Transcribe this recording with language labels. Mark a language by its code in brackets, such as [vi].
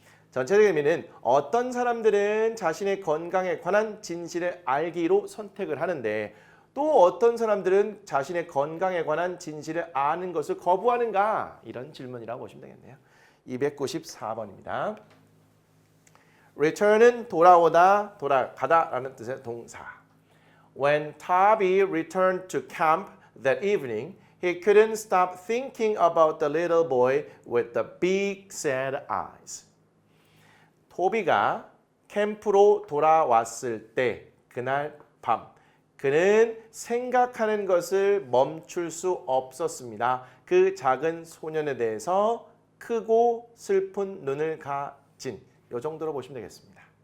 [ko] 전체적인 의미는 어떤 사람들은 자신의 건강에 관한 진실을 알기로 선택을 하는데 또 어떤 사람들은 자신의 건강에 관한 진실을 아는 것을 거부하는가? 이런 질문이라고 보시면 되겠네요. 294번입니다. return은 돌아오다, 돌아가다라는 뜻의 동사. [en] When Toby returned to camp that evening, he couldn't stop thinking about the little boy with the big sad eyes. [ko] 토비가 캠프로 돌아왔을 때 그날 밤 그는 생각하는 것을 멈출 수 없었습니다. 그 작은 소년에 대해서 크고 슬픈 눈을 가진 이 정도로 보시면 되겠습니다.